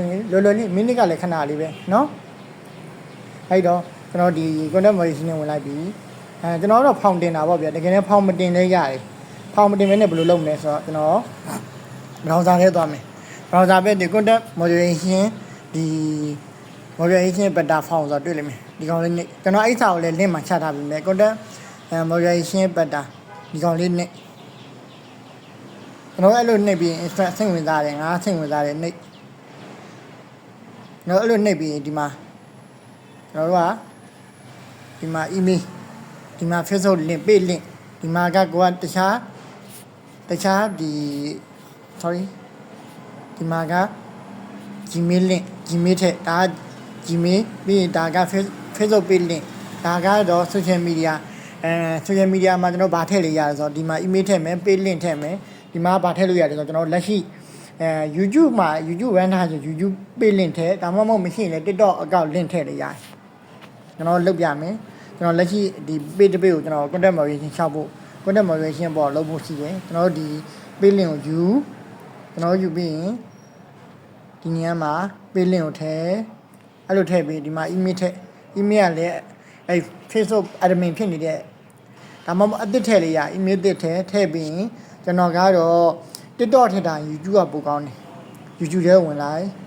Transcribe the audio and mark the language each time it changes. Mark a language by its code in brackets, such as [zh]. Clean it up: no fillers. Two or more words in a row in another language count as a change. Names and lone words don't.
[my] ရင်လွယ်လွယ်လေးမိနစ်ကလည်းခဏလေးပဲเนาะအဲ့တော့ကျွန်တော်ဒီ [en] content moderation [my] နဲ့ဝင်လိုက်ပြီကျွန်တော်တော့ဖောင်တင်တာပေါ့ဗျာတကယ်လည်းဖောင်မတင်လဲရတယ်ဖောင်မတင်မဲနဲ့ဘယ်လိုလုပ်မလဲဆိုတော့ကျွန်တော် browser ထဲသွားမယ် browser ပဲဒီ [en] content moderation [my] ဒီ [en] moderation beta form [my] ဆိုတော့တွေ့လိမ့်မယ်ဒီကောင်လေးနဲ့ကျွန်တော်အဲ့စာကိုလည်း link မှာချထားပေးမယ် [en] content moderation beta [my] ဒီကောင်လေးနဲ့ကျွန်တော်အဲ့လိုနှိပ်ပြီး instruct စိတ်ဝင်စားတယ်ငါစိတ်ဝင်စားတယ်နှိပ် ကျွန်တော်အဲ့လိုနှိပ်ပြီးဒီမှာကျွန်တော်တို့ကဒီမှာ email ဒီမှာ [en] Facebook link page link [my] ဒီမှာကကိုကတခြားဒီ sorry ဒီမှာက [en] Gmail link Gmail [my] ထက်ဒါ Gmail ပြီးရင်ဒါက [en] Facebook page link [my] ဒါ ကတော့ [en] social media social media [my] မှာကျွန်တော်ဗာထည့်လို့ရတယ်ဆိုတော့ဒီမှာ email ထည့်မယ် [en] page link [my] ထည့်မယ်ဒီမှာဗာထည့်လို့ရတယ်ဆိုတော့ကျွန်တော်လက်ရှိYouTube မှာ [en] YouTube run [my] ထားဆို YouTube [en] page link [my] ထည့်ဒါမှမဟုတ်မရှိရင်လည်း [en] TikTok account link [my] ထည့်လို့ရတယ်ကျွန်တော်လုပ်ပြမယ်ကျွန်တော်လက်ရှိဒီ page တစ် page ကိုကျွန်တော် [en] content moderation [my] ချဖို့ [en] content moderation [my] ပေါ်လုပ်ဖို့ရှိတယ်ကျွန်တော်ဒီ [en] page link [my] ကိုကျွန်တော်ယူပြီးရင်ဒီနေရာမှာ [en] page link [my] ကိုထည့်အဲ့လိုထည့်ပြီးဒီမှာ email ထည့် email ကလည်းအဲ့ [en] Facebook admin [my] ဖြစ်နေတဲ့ဒါမှမဟုတ်အသစ်ထည့်လေးရ email သစ်ထည့်ပြီးရင်ကျွန်တော်ကတော့ TikTok ထည့်တာ YouTube ကပိုကောင်းတယ် YouTube ထဲဝင်လိုက်